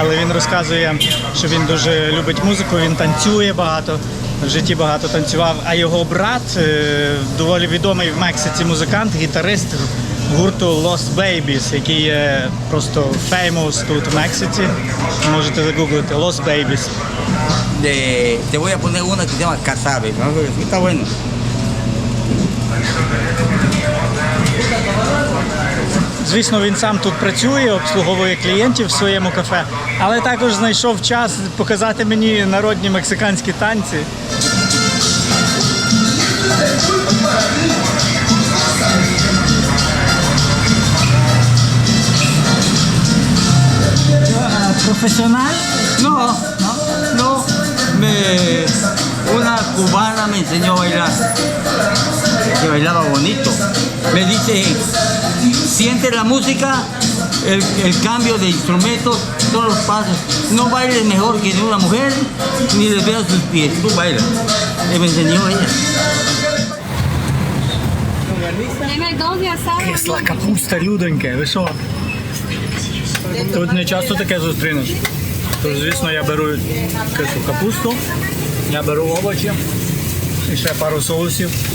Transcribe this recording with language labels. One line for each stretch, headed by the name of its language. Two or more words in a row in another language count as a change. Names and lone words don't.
Ukrainian: він розказує, що він дуже любить музику, він танцює багато в житті багато танцював, а його брат доволі відомий в Мексиці музикант, гітарист гурту Lost Babies, який є просто famous тут в Мексиці. Можете загуглити Lost Babies.
Spanish: Te voy a poner una que se llama Casabe, ¿no? Está bueno.
Ukrainian: Звісно, він сам тут працює, обслуговує клієнтів в своєму кафе, але також знайшов час показати мені народні мексиканські танці. Професіонал?
Spanish: No, no. Una cubana me enseñó a bailar, que bailaba bonito. Me dice, siente la música, el cambio de instrumentos, todos los pasos. No bailes mejor que de una mujer, ni le veas sus pies, tú bailas. Me enseñó ella.
Ukrainian: Кисла капуста, людоньке, ви що? Тут не часто таке зустрінеш. Тож, звісно, я беру кислу капусту, я беру овочі і ще пару соусів.